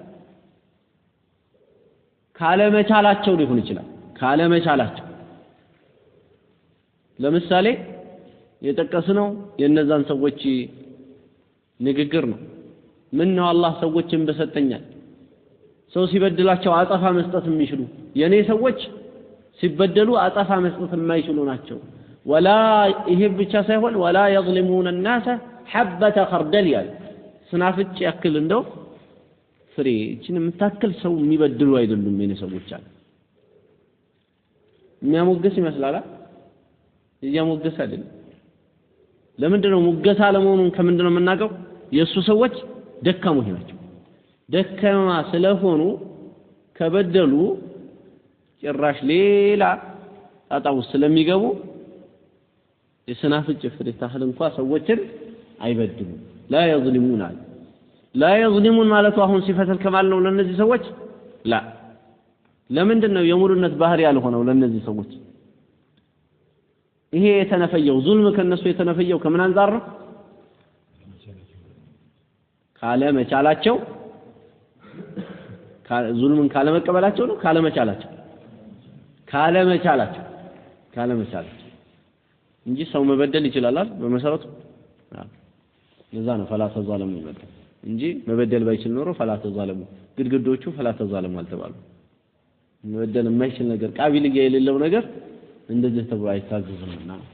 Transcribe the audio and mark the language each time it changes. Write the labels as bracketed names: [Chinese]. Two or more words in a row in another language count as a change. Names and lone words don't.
[Amharic] ካለመቻላቸው ሊሆን ይችላል ካለመቻላቸው ለምሳሌ የጠቀስነው የነዛን ሰዎች ንግግር ነው ምን ነው አላህ ሰዎችን በሰጠኛል ሰው ሲበድላቸው አጣፋ መስጠት የሚችሉ የኔ ሰዎች ሲበደሉ አጣፋ መስጠት የማይችሉ ናቸው ወላ ይሄ ብቻ ሳይሆን ወላ [Arabic] يظلمون الناس حبة خردل [Amharic] ያል ስናፍጭ ያክል እንደው ፍሬ እቺን የምታክል ሰው የሚበድሉ አይደሉም የኔ ሰዎች አለ የሚያሞገስ ይመስላል እያሞገስ አይደለም ለምንድነው ሙገሳ ለመሆኑን ከምንድነው የምናውቀው የሱ ሰዎች ደካሞች ናቸው ደካማ ስለሆኑ ከበደሉ ጭራሽ ሌላ ጣጣው ስለሚገቡ የስናፍጭ ፍሬ ታህል እንኳን ሰዎችን አይበድሉም [Arabic] لا يظلمون [Amharic] ማለቱ አሁን ሲፈተል ከማል ነው ለነዚህ ሰዎች لا ለምንድነው የሙሉነት ባህሪ ያልሆነው ለነዚህ ሰዎች ይሄ የተነፈየው ዙልም ከነሱ የተነፈየው ከምን አንፃር ነው ካለ መቻላቸው ዙልምን ካለ መቀበላቸው ነው ካለ መቻላቸው እንጂ ሰው መበደል ይችላል አይደል በመሰረቱ ለዛ ነው [Arabic] فلا تظالموا [Amharic] ይመጣ እንጂ መበደል ባይችል ኖሮ [Arabic] فلا تظالموا [Amharic] ግድግዶቹ [Arabic] فلا تظالموا [Amharic] አልተባሉ መበደል የማይችል ነገር ቃቢልያ የሌለው ነገር እንደዚህ ተብሎ አይታዘዝምና